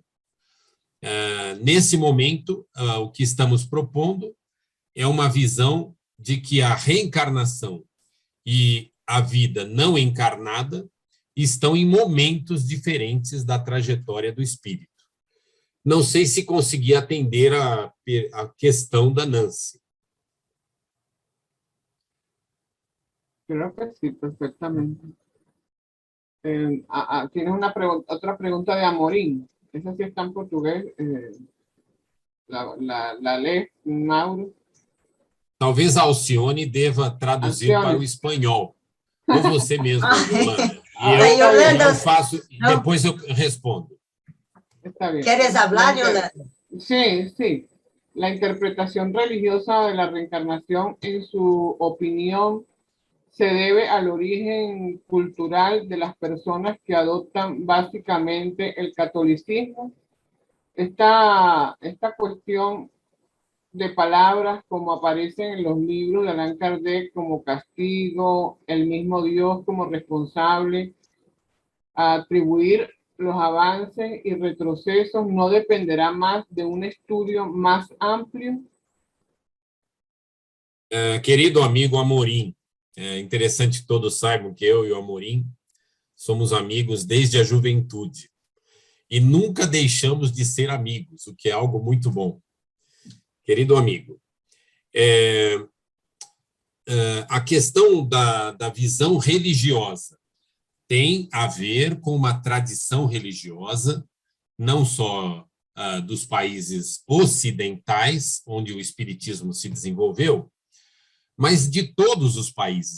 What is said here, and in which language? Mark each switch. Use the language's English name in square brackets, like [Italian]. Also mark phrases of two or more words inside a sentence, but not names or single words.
[Portuguese] Nesse momento, o que estamos propondo é uma visão de que a reencarnação e a vida não encarnada estão em momentos diferentes da trajetória do espírito. Não sei se consegui atender a questão da Nancy. [Spanish] Creo que sí, perfectamente. Tienes otra pregunta de Amorim. Esa sí está en portugués. La lê, Mauro. [Portuguese] Talvez a Alcione deva traduzir Alcione. para o espanhol. Ou você mesmo, Yolanda. Yolanda, eu faço, depois eu respondo. [Spanish] Está bien. ¿Quieres hablar, Yolanda? Sí, sí. La interpretación religiosa de la reencarnación, en su opinión, se debe al origen cultural de las personas que adoptan básicamente el catolicismo. Esta cuestión de palabras como aparecen en los libros de Allan Kardec como castigo, el mismo Dios como responsable, a atribuir los avances y retrocesos no dependerá más de un estudio más amplio. [Portuguese] Querido amigo Amorim, é interessante que todos saibam que eu e o Amorim somos amigos desde a juventude e nunca deixamos de ser amigos, o que é algo muito bom. Querido amigo, a questão da visão religiosa tem a ver com uma tradição religiosa, não só dos países ocidentais, onde o espiritismo se desenvolveu, mas de todos os países.